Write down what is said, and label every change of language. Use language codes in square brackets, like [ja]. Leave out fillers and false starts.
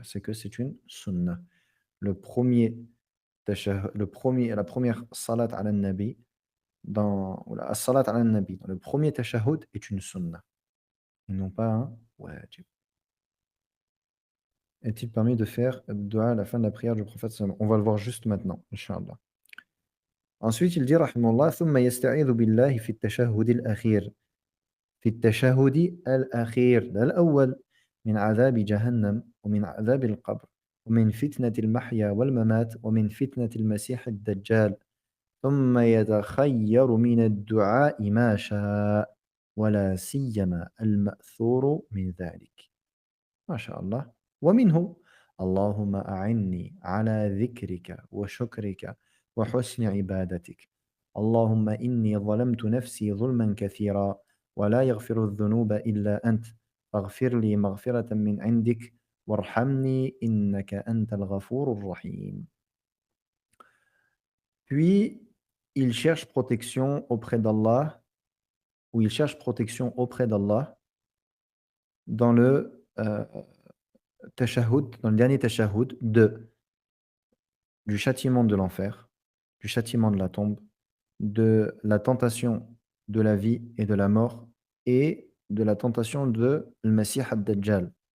[fr] C'est que c'est une sunnah. Le premier la première salat ala nabi ou la salat ala nabi dans le premier tashahhud est une sunnah et non pas un wajib. Est-il permis de faire dua à la fin de la prière du prophète sallallahu alayhi wa sallam? On va le voir juste maintenant, Inch'Allah. Ensuite, il dit, [ar] rahimahullah, ثم يستعيذ بالله في التشهد الأخير. في التشهد الأخير الأول من عذاب جهنم ومن عذاب القبر ومن فتنة المحيا والممات ومن فتنة المسيح الدجال ثم يتخير من الدعاء ما شاء ولا سيما المأثور من ذلك ما شاء الله ومنه اللهم أعني على ذكرك وشكرك وحسن عبادتك اللهم إني ظلمت نفسي ظلما كثيرا ولا يغفر الذنوب إلا أنت فاغفر لي مغفرة من عندك وارحمني إنك أنت الغفور الرحيم. [fr] Puis il cherche protection auprès d'Allah, ou il cherche protection auprès d'Allah dans le tashahhud, dans le dernier tashahhud, du châtiment de l'enfer, du châtiment de la tombe, de la tentation de la vie et de la mort, et de la tentation de Al-Masih ad-Dajjal.